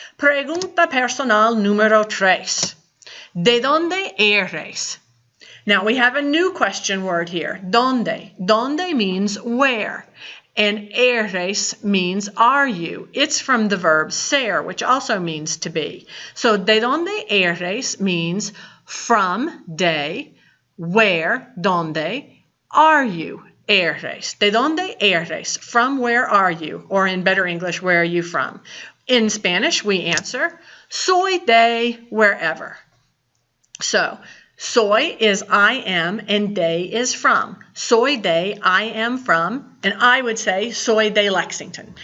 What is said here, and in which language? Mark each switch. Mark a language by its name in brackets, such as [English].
[Spanish] Pregunta personal número 3. ¿De dónde eres? [English] Now we have a new question word here. ¿Dónde? ¿Dónde means where? And eres means are you. It's from the verb ser, which also means to be. So [Spanish] de dónde eres [English] means from, de, where, ¿dónde? Are you? Eres. [Spanish] ¿De dónde eres? [English] From where are you? Or in better English, where are you from? In Spanish, we answer, [Spanish] soy de [English] wherever. So, soy is I am and de is from. [Spanish] Soy de, [English] I am from, and I would say [Spanish] soy de Lexington.